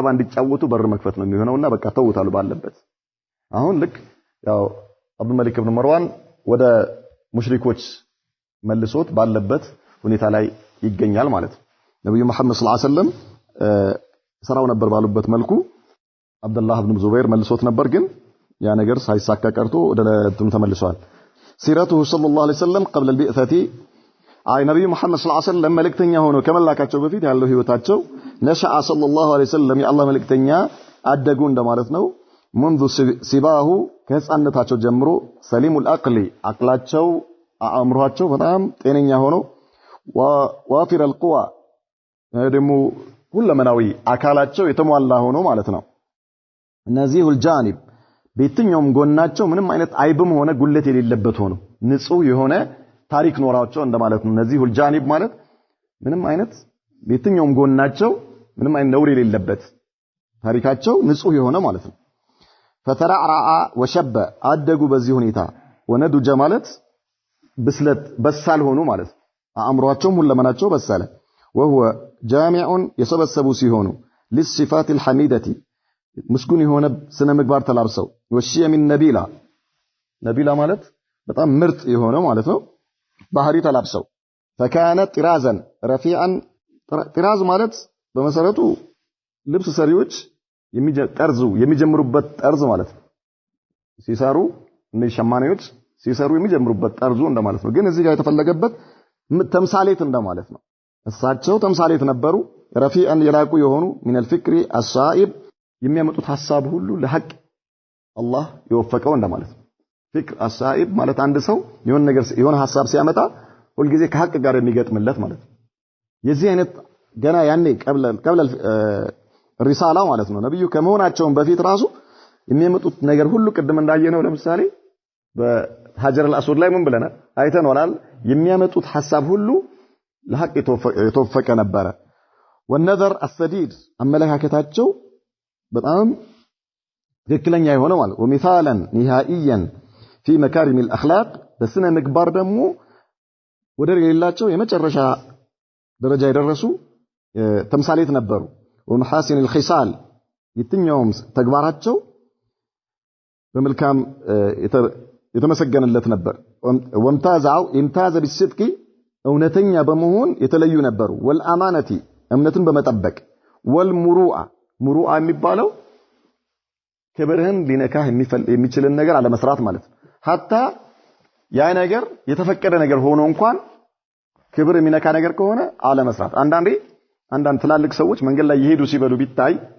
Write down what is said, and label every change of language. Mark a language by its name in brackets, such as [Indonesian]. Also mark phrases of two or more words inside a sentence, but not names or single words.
[Amharic] እንዲጫወቱ በር መክፈት ነው የሚሆነውና በቃ ተውታሉ ባለበት አሁን ልክ ያው አብዱል መሊክ ኢብኑ መርዋን ወደ ሙሽሪኮች መልሶት ባለበት ሁኔታ ላይ ይገኛል ማለት ነው ነብዩ መሐመድ [Arabic] صلى الله عليه وسلم [Amharic] ሰራው ነበር ባሉበት መልኩ አብዱላህ ኢብኑ ዙበይር መልሶት ነበር ግን ያ ነገር ሳይሳካ ቀርቶ ወደ እንትኑ ተመልሷል [Arabic] سيرته صلى الله عليه وسلم قبل البعثة [Amharic] አይ ነብዩ መሐመድ [Arabic] صلى الله عليه وسلم [Amharic] መልእክተኛ ሆነው ከመላካቸው በፊት ያለው ህይወታቸው [Arabic] نشأ صلى الله عليه وسلم [Amharic] የአላህ መልእክተኛ አደጉ እንደማለት ነው [Arabic] منذ صباه [Amharic] ከህፃንነታቸው ጀምሮ [Arabic] سليم العقل [Amharic] አቅላቸው አእምሮአቸው በጣም ጤነኛ ሆኖ [Arabic] وافر القوى [Amharic] ደግሞ ሁለመናዊ አካላቸው የተሟላ ሆኖ ማለት ነው [Arabic] نزيه الجانب [Amharic] በየትኛውም ጎናቸው ምንም አይነት አይብም ሆነ ጉለት የሌለበት ሆኖ ንጹህ የሆነ ታሪክ ኖራቸው እንደማለት ነው [Arabic] نزيه الجانب [Amharic] ማለት ምንም አይነት በየትኛውም ጎናቸው ምንም አይነት ነውር የሌለበት ታሪካቸው ንጹህ የሆነ ማለት ነው [Arabic] فترعرع وشب [Amharic] አደጉ በዚህ ሁኔታ ወነዱጀ ማለት ብስለት በሳል ሆኑ ማለት አእምሮአቸው ሁለመናቸው በሳለ [Arabic] وهو جامع يسبسቡ [Amharic] ሲሆኑ [Arabic] للصفات الحميدة [Amharic] ምስጉን የሆነ ስነ ምግባር ተላብሰው [Arabic] وشيم نبيلة [Amharic] ነቢላ ማለት በጣም ምርጥ የሆነ ማለት ነው ባህሪ ተላብሰው [Arabic] فكان طرازا رفيعا طراز [Amharic] ማለት በመሰረቱ ልብስ ሰሪዎች የሚጀምሩበት ጠርዝ ማለት ነው ሲሰሩ እነዚህ ሸማኔዎች ሲሰሩ የሚጀምሩበት ጠርዙ እንደማለት ነው ግን እዚህ ጋር የተፈለገበት ተምሳሌት እንደማለት ነው እሳቸው ተምሳሌት ነበሩ ረፊዓን የላቁ የሆኑ [Arabic] من الفكر الصائب [Amharic] የሚያመጡት ሐሳብ ሁሉ ለሐቅ አላህ የወፈቀው እንደማለት ነው [Arabic] فكر الصائب [Amharic] ማለት አንድ ሰው የሆነ ነገር የሆነ ሐሳብ ሲያመጣ ሁሉ ጊዜ ከሐቅ ጋር የሚገጥምለት ማለት ነው የዚህ አይነት ገና ያኔ ቀብለ ሪሳላ ማለት ነው ነብዩ ከመሆናቸው በፊት ራሱ የሚያመጡት ነገር ሁሉ ቅድም እንዳየነው ለምሳሌ በሐጀር አልአስወድ ላይ ምን ብለናል አይተናል የሚያመጡት ሐሳብ ሁሉ ለሐቅ የተወፈቀ ነበር [Arabic] والنظر السديد [Amharic] አመለካከታቸው በጣም ትክክለኛ የሆነ ማለት [Arabic] ومثالا نهائيا في مكارم الاخلاق [Amharic] በስነ ምግባር ደግሞ ወደር የሌላቸው የመጨረሻ ደረጃ የደረሱ ተምሳሌት ነበሩ [Arabic] ومحاسن الخصال [Amharic] የትኛውም ተግባራቸው በመልካም የተመሰገነለት ነበር [Arabic] امتاز بالصدق [Amharic] እውነተኛ በመሆን የተለዩ ነበሩ والامانه እምነትን በመጠበቅ والمروءه ሙሩአ የሚባለው ክብርህን ሊነካህ የሚችልን ነገር አለ መስራት ማለት hatta ያ ነገር የተፈቀደ ነገር ሆኖ እንኳን ክብር የሚነካ ነገር ከሆነ አለ መስራት አንዳንድ ትላልቅ ሰዎች መንገድ ላይ ይሄዱ ሲበሉ ቢታይ